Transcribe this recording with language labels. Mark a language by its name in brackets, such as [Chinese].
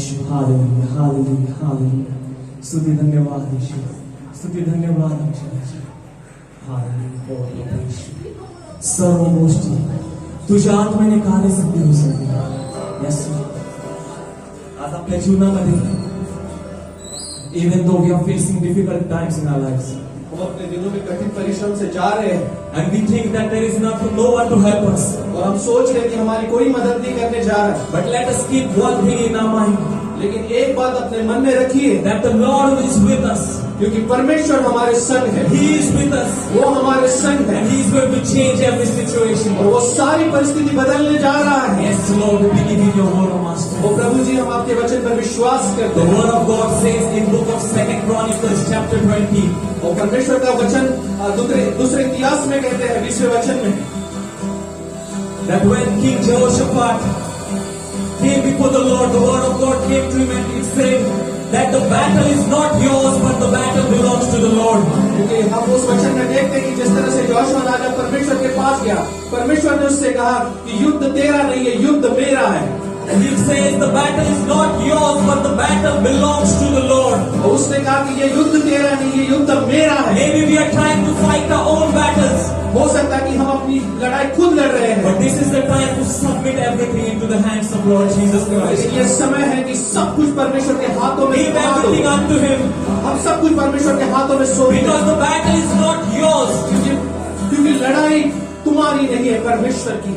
[Marathi] Hallelujah hallelujah स्तुति धन्यवाद यीशु स्तुति धन्यवाद यीशु हालेलुया हो यीशु सर्व गोष्टी तुझ्या आत्म्याने कार्यसिद्धी होऊ शकते यस आज आपल्या जीवनामध्ये [English] even though we are facing difficult times in our lives [Hindi] हम अपने दिनों में कठिन परिश्रम से जा रहे हैं [English] and we think that there is no one to help us, [Hindi] और हम सोच रहे हैं कि हमारी कोई मदद नहीं करने जा रहा है, [English] but let us keep one thing in our mind [Hindi] लेकिन एक बात अपने मन में रखिए [English] that the Lord is with us. [Hindi] क्योंकि परमेश्वर हमारे संग है, [English] He is with us [Hindi] वो हमारे संग है [English] and He is going to change every situation. [Hindi] और वो सारी परिस्थिति बदलने जा रहा है। [English] Yes, Lord, we believe in your word, O Master. [Hindi] वो प्रभु जी हम आपके वचन पर विश्वास करते [English] The [Hindi] हैं। [English] word of God says in book of 2 Chronicles chapter 20 [Hindi] और परमेश्वर का वचन दूसरे इतिहास में कहते हैं 20वें वचन में [English] that when King Jehoshaphat came before the Lord, the word of God came to him and it said that the battle is not yours but the battle belongs to the Lord. [Hindi] क्योंकि हम उस वचन में देखते हैं कि जिस तरह से यहोशू राजा परमेश्वर के पास गया, परमेश्वर ने उससे कहा कि युद्ध तेरा नहीं है, युद्ध मेरा है। [English] And he says the battle is not yours but the battle belongs to the Lord. [Hindi] और उसने कहा कि ये युद्ध तेरा नहीं, ये युद्ध मेरा है। [English] Maybe we are trying to fight our own battles, [Hindi] हो सकता है कि हम अपनी लड़ाई खुद लड़ रहे हैं, [English] but this is the time to submit everything into the hands of Lord Jesus Christ. [Hindi] लेकिन ये समय है कि सब कुछ परमेश्वर के हाथों में [English] Give [Hindi] सौंप दो। [English] everything unto Him [Hindi] हम सब कुछ परमेश्वर के हाथों में सौंप दें। [English] because the battle is not yours [Hindi] क्योंकि लड़ाई तुम्हारी नहीं है, परमेश्वर की,